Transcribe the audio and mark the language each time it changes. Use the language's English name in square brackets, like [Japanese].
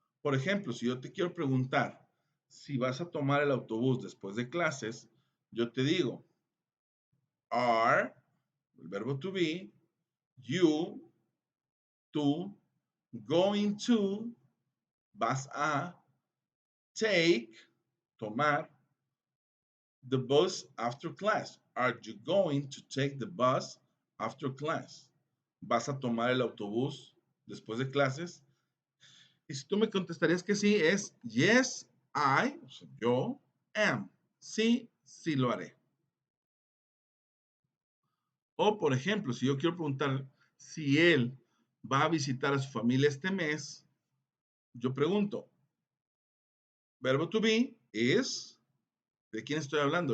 [Spanish] Por ejemplo, si yo te quiero preguntar si vas a tomar el autobús después de clases, yo te digo, are, el verbo to be, you, tú, going to, vas a, take, tomar, [English] the bus after class. Are you going to take the bus after class? [Spanish] ¿Vas a tomar el autobús después de clases? Y si tú me contestarías que sí, es yes, I, o sea, yo, am. Sí, sí lo haré. O, por ejemplo, si yo quiero preguntar si él va a visitar a su familia este mes, yo pregunto, verbo to be is, ¿de quién estoy hablando?